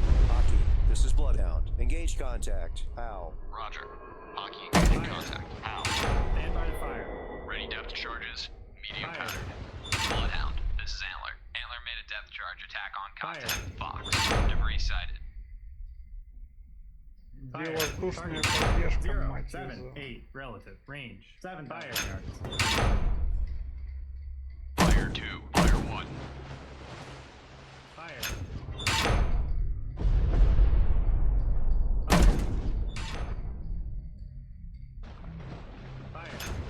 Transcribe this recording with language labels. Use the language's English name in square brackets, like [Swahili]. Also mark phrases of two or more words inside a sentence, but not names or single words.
[English] Hockey, this is Bloodhound. Engage contact. How? Roger. Hockey engaging contact. How? Stand by to fire. Ready depth charges, medium Fire. pattern. Bloodhound, this is Antler. Antler made a depth charge attack on contact. Fire. Fox, debris sighted. [Russian] Где [English] Fire. [Russian] воздушная [English] Target. [Russian] поддержка, [English] 0, [Russian] мать [English] 7, [Russian] его. [English] 8. Relative. Range. 7,000 yards. Fire 2, fire 1. Fire. Fire.